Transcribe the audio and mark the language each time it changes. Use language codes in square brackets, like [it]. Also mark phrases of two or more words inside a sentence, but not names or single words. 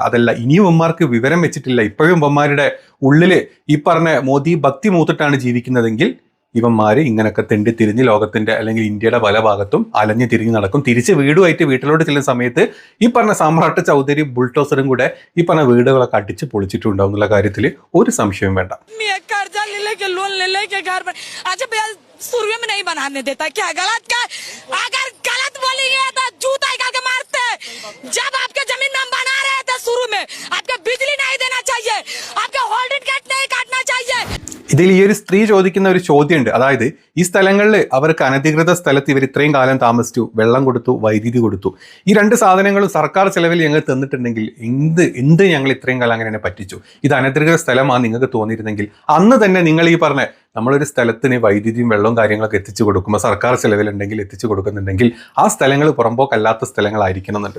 [ml] അതല്ല, ഇനിയും ഇവന്മാർക്ക് വിവരം വെച്ചിട്ടില്ല. ഇപ്പോഴും ഇവന്മാരുടെ ഉള്ളിൽ ഈ പറഞ്ഞ മോദി ഭക്തി മൂത്തിട്ടാണ് ജീവിക്കുന്നതെങ്കിൽ ഇവന്മാര് ഇങ്ങനെയൊക്കെ തെണ്ടിത്തിരിഞ്ഞ് ലോകത്തിന്റെ അല്ലെങ്കിൽ ഇന്ത്യയുടെ പല ഭാഗത്തും അലഞ്ഞു തിരിഞ്ഞ് നടക്കും. തിരിച്ച് വീടുമായിട്ട് വീട്ടിലോട്ട് ചെല്ലുന്ന സമയത്ത് ഈ പറഞ്ഞ സാമ്രാട്ട് ചൗധരി ബുൾട്ടോസറും കൂടെ ഈ പറഞ്ഞ വീടുകളൊക്കെ അടിച്ച് പൊളിച്ചിട്ടുണ്ടാവും എന്നുള്ള കാര്യത്തിൽ ഒരു സംശയവും വേണ്ട. [hi] कर्जा ले लेके लोन ले लेके घर में अच्छा भैया शुरू में नहीं बनाने देता क्या? गलत का अगर गलत बोलेंगे तो जूता के मारते हैं। जब आपके जमीन में हम बना रहे थे शुरू में आपके बिजली नहीं देना चाहिए, आपके होल्डिंग कैट नहीं काटना चाहिए। [ml] ഇതിൽ ഈ ഒരു സ്ത്രീ ചോദിക്കുന്ന ഒരു ചോദ്യമുണ്ട്. അതായത് ഈ സ്ഥലങ്ങളിൽ അവർക്ക് അനധികൃത സ്ഥലത്ത് ഇവർ ഇത്രയും കാലം താമസിച്ചു, വെള്ളം കൊടുത്തു, വൈദ്യുതി കൊടുത്തു, ഈ രണ്ട് സാധനങ്ങളും സർക്കാർ ചെലവിൽ ഞങ്ങൾ തന്നിട്ടുണ്ടെങ്കിൽ എന്ത് ഞങ്ങൾ ഇത്രയും കാലം അങ്ങനെ പറ്റിച്ചു? ഇത് അനധികൃത സ്ഥലമാണ് നിങ്ങൾക്ക് തോന്നിയിരുന്നെങ്കിൽ അന്ന് തന്നെ നിങ്ങൾ ഈ പറഞ്ഞ നമ്മളൊരു സ്ഥലത്തിന് വൈദ്യുതിയും വെള്ളവും കാര്യങ്ങളൊക്കെ എത്തിച്ചു കൊടുക്കുമ്പോൾ സർക്കാർ ചെലവിലുണ്ടെങ്കിൽ എത്തിച്ചു കൊടുക്കുന്നുണ്ടെങ്കിൽ ആ സ്ഥലങ്ങൾ പുറമ്പോക്കല്ലാത്ത സ്ഥലങ്ങളായിരിക്കണം എന്നുണ്ട്.